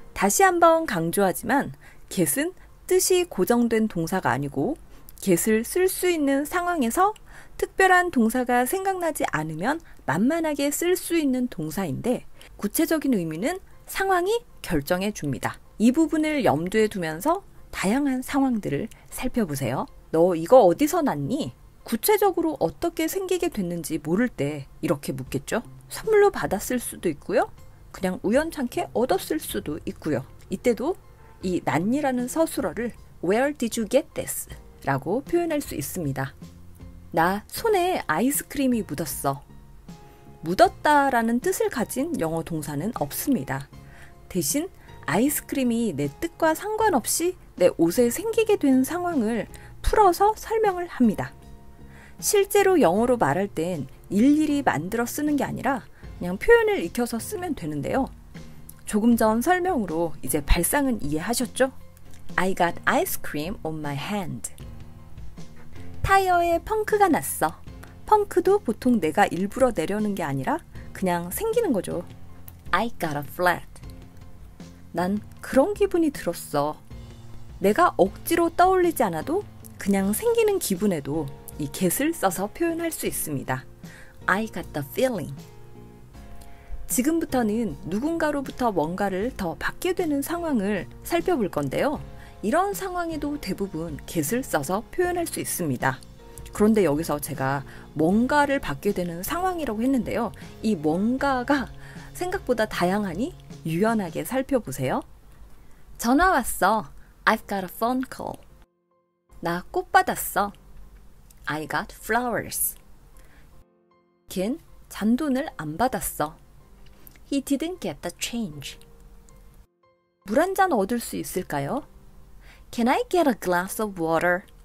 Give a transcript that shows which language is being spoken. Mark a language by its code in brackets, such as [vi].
[ko] 다시 한번 강조하지만 get은 뜻이 고정된 동사가 아니고 get을 쓸 수 있는 상황에서 특별한 동사가 생각나지 않으면 만만하게 쓸 수 있는 동사인데 구체적인 의미는 상황이 결정해 줍니다. 이 부분을 염두에 두면서 다양한 상황들을 살펴보세요. 너 이거 어디서 났니? 구체적으로 어떻게 생기게 됐는지 모를 때 이렇게 묻겠죠. 선물로 받았을 수도 있고요. 그냥 우연찮게 얻었을 수도 있고요. 이때도 이 난이라는 서술어를 [en] Where did you get this? [ko] 라고 표현할 수 있습니다. 나 손에 아이스크림이 묻었어. 묻었다라는 뜻을 가진 영어 동사는 없습니다. 대신 아이스크림이 내 뜻과 상관없이 내 옷에 생기게 된 상황을 풀어서 설명을 합니다. 실제로 영어로 말할 땐 일일이 만들어 쓰는 게 아니라 그냥 표현을 익혀서 쓰면 되는데요. 조금 전 설명으로 이제 발상은 이해하셨죠? [en] I got ice cream on my hand. [ko] 타이어에 펑크가 났어. 펑크도 보통 내가 일부러 내려는 게 아니라 그냥 생기는 거죠. [en] I got a flat. [ko] 난 그런 기분이 들었어. 내가 억지로 떠올리지 않아도 그냥 생기는 기분에도 이 get을 써서 표현할 수 있습니다. [en] I got the feeling. [ko] 지금부터는 누군가로부터 뭔가를 더 받게 되는 상황을 살펴볼 건데요. 이런 상황에도 대부분 get을 써서 표현할 수 있습니다. 그런데 여기서 제가 뭔가를 받게 되는 상황이라고 했는데요. 이 뭔가가 생각보다 다양하니 유연하게 살펴보세요. 전화 왔어. [en] I've got a phone call. [ko] 나 꽃 받았어. [en] I got flowers. [ko] 걘 잔돈을 안 받았어. [en] He didn't get the change. [ko] 물 한 잔 얻을 수 있을까요? [en] Can I get a glass of water?